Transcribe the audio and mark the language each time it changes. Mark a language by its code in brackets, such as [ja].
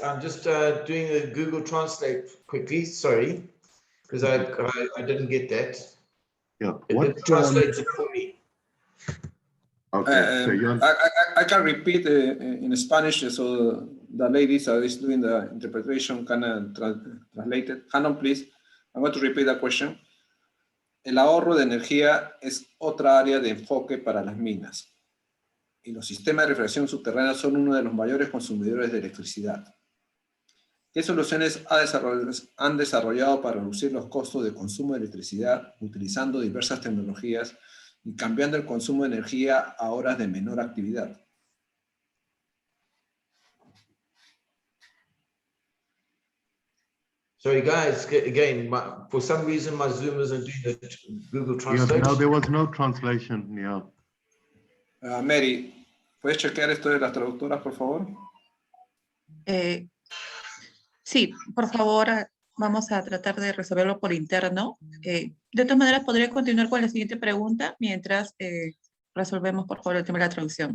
[en] I'm just doing a Google Translate quickly. Sorry, because I didn't get that. Yeah. It didn't translate it for me. Okay. So you're I can repeat in Spanish, so the ladies that is doing the interpretation can translate it. Hannah, please. I'm going to repeat the question. [es] El ahorro de energía es otra área de enfoque para las minas. Y los sistemas de refrigeración subterránea son uno de los mayores consumidores de electricidad. ¿Qué soluciones han desarrollado para reducir los costos de consumo de electricidad utilizando diversas tecnologías y cambiando el consumo de energía a horas de menor actividad? [en] Sorry, guys. Again, for some reason, my Zoom isn't doing the Google Translate. no, there was no translation. Yeah. [es] Mary, ¿puedes chequear esto de las traductoras, por favor? Sí, por favor, vamos a tratar de resolverlo por interno. De todas maneras, podría continuar con la siguiente pregunta mientras resolvemos, por favor, el tema de la traducción.